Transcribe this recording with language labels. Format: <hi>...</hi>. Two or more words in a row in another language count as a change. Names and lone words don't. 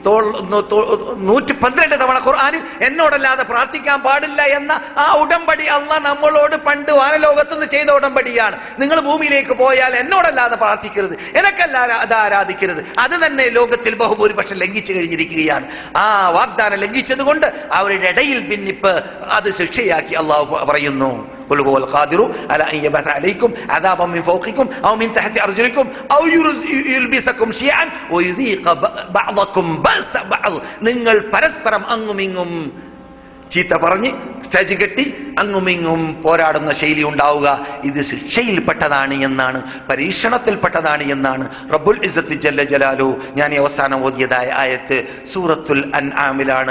<ml>112 തവണ ഖുർആനിൽ എന്നോടല്ലാതെ പ്രാർത്ഥിക്കാൻ പാടില്ല എന്ന ആ ഉടമ്പടി അള്ളാഹ് നമ്മളോട് പണ്ട് വാനലോകത്തുനിന്ന് ചെയ്ത ഉടമ്പടിയാണ്. നിങ്ങൾ ഭൂമിയിലേക്ക് പോയാൽ എന്നോടല്ലാതെ പ്രാർത്ഥിക്കരുത്, എനക്കല്ലാതെ അത് ആരാധിക്കരുത്. അത് തന്നെ ലോകത്തിൽ ബഹുഭൂരിപക്ഷം ലംഘിച്ചു കഴിഞ്ഞിരിക്കുകയാണ്. ആ വാഗ്ദാനം ലംഘിച്ചത് കൊണ്ട് അവരുടെ ഇടയിൽ ഭിന്നിപ്പ് അത് ശിക്ഷയാക്കി അള്ളാഹു പറയുന്നു.</ml> <ar>قل هو القادر على ان يبعث عليكم عذابا من فوقكم او من تحت ارجلكم او يلبسكم شيعا ويذيق بعضكم بأس بعض.</ar> <ml>നിങ്ങൾ പരസ്പരം അങ്ങുമിങ്ങും ചീത്ത പറഞ്ഞ് സ്റ്റേജ് കെട്ടി അങ്ങുമിങ്ങും പോരാടുന്ന ശൈലി ഉണ്ടാവുക, ഇത് ശിക്ഷയിൽപ്പെട്ടതാണ് എന്നാണ്, പരീക്ഷണത്തിൽപ്പെട്ടതാണ് എന്നാണ്</ml> <ar>رب العزة جل جلاله.</ar> <ml>ഞാൻ ഈ അവസാനം ഓതിയതായ ആയത്ത് സൂറത്തുൽ അൻആമിലാണ്.</ml>